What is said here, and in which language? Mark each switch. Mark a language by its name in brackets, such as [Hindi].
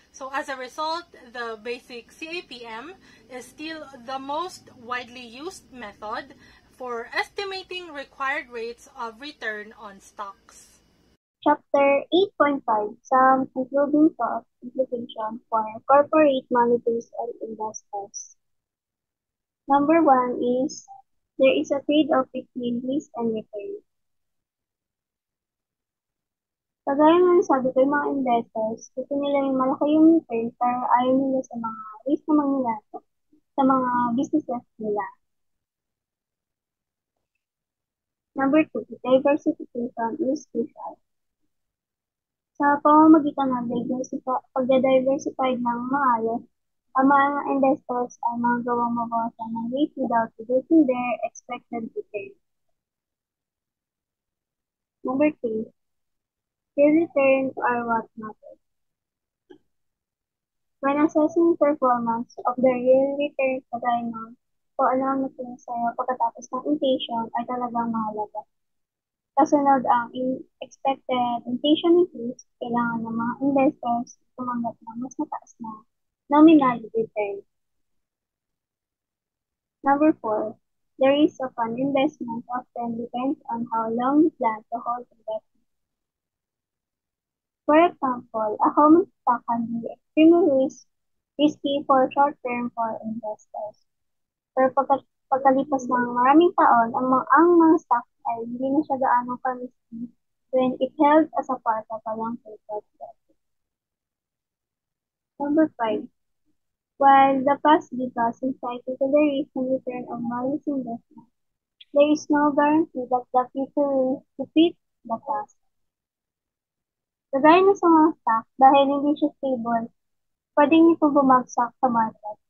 [English] So as a result, the basic CAPM is still the most widely used method for estimating required rates of return on stocks. Chapter 8.5 Some concluding thought implication for corporate managers and investors. Number 1 is there is a trade-off between risk and return. [Filipino] Kagaya ng sabi ko, yung mga investors, gusto nila yung malaki yung return pero ayaw nila sa mga risk na mangyayari sa mga businesses nila. [English] Number 2, diversification is crucial. [Filipino] Sa pamamagitan ng pagda-diversified ng maayos, ang mga investors ay magagawang mabawasan ng risk [English] without reducing their expected return. Number 3, the returns are what matters. When assessing performance of the real return [Filipino] kagaya ng kung ano ang natin sa'yo pagkatapos ng inflation ay talagang mahalaga. Kasunod ang expected inflation increase, kailangan ng mga investors tumanggap ng mas mataas na nominal return. [English] Number 4, the risk of an investment often depends on how long you plan to hold investment. For example, a common stock can be extremely risky for short-term for investors. [Filipino] Pero pagkalipas ng maraming taon, ang mga stock ay hindi na siya gaano ka-risky [English] when it held as a part of a long-term portfolio. Number 5. While the past gives us insight into the risk and return of various investments, there is no guarantee that the future will repeat the past. [Filipino] Kagaya na sa mga stock, dahil hindi siya stable, pwedeng ito bumagsak sa market.